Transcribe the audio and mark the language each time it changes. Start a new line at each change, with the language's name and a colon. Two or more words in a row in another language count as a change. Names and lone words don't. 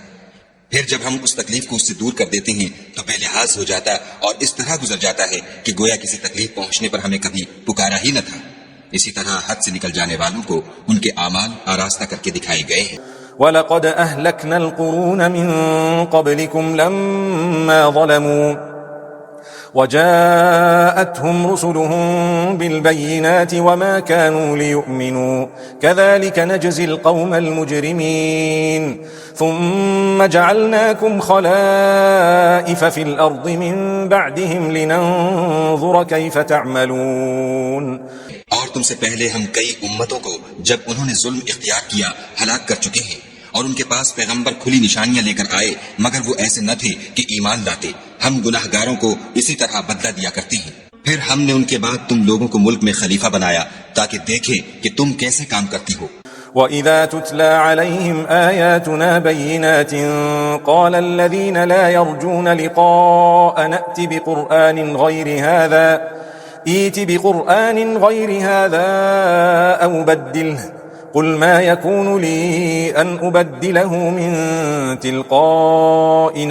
Hindi: फिर जब हम उस तकलीफ को उससे दूर कर देते हैं तो बेलिहाज हो जाता और इस तरह गुजर जाता है कि गोया किसी तकलीफ पहुंचने पर हमें कभी पुकारा ही न था। इसी तरह हद से निकल जाने वालों को उनके आमाल आरास्ता करके दिखाए गए हैं।
Arabic: ولقد أهلكنا القرون من قبلكم لما ظلموا وجاءتهم رسلهم بالبينات وما كانوا ليؤمنوا كذلك نجزي القوم المجرمين ثم جعلناكم خلائف في الأرض من بعدهم لننظر كيف تعملون.
Hindi: और तुमसे पहले हम कई उम्मतों को जब उन्होंने जुल्म इख्तियार किया हलाक कर चुके हैं और उनके पास पैगंबर खुली निशानियां लेकर आए मगर वो ऐसे न थे कि ईमान लाते। हम गुनाहगारों को इसी तरह बदला दिया करते हैं। फिर हमने उनके बाद तुम लोगों को मुल्क में खलीफा बनाया ताकि देखें कि तुम कैसे काम करती हो।
Arabic: وَإِذَا تُتْلَى عَلَيْهِمْ آيَاتُنَا بَيِّنَاتٍ قَالَ الَّذِينَ لَا يَرْجُونَ لِقَاءَنَا ائْتِ بِقُرْآنٍ غَيْرِ هَذَا أَوْ بَدِّلْهُ قُلْ مَا يَكُونُ لِي أَنْ أُبَدِّلَهُ مِنْ تِلْقَاءِ